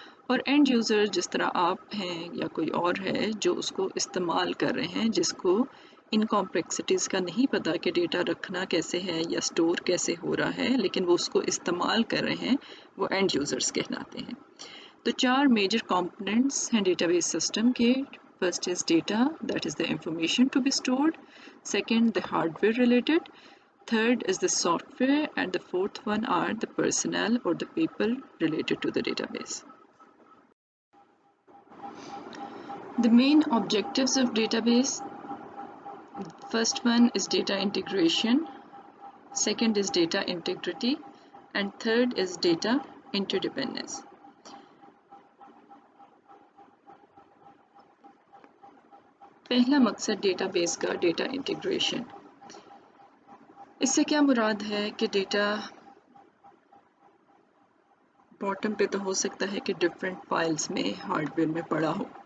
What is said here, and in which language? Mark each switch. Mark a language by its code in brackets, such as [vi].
[ur] اور and user جس طرح آپ ہیں یا کوئی اور ہے جو اس کو استعمال کر رہے ہیں، جس کو ان کمپلیکسٹیز کا نہیں پتا کہ ڈیٹا رکھنا کیسے ہے یا اسٹور کیسے ہو رہا ہے، لیکن وہ اس کو استعمال کر رہے ہیں، وہ اینڈ یوزرز کہلاتے ہیں۔ تو 4 میجر کمپوننٹس ہیں ڈیٹا بیس سسٹم کے۔ [en] First is data, that is the information to be stored. Second, the hardware related. Third is the software, and the fourth one are the personnel or the people related to the database. The main objectives of database: first one is data integration, second is data integrity, and third is data interdependence. [ur] پہلا مقصد data base کا data integration. اس سے کیا مراد ہے کہ data bottom پہ تو ہو سکتا ہے کہ ڈفرینٹ فائلز میں ہارڈ ویئر میں پڑا ہو،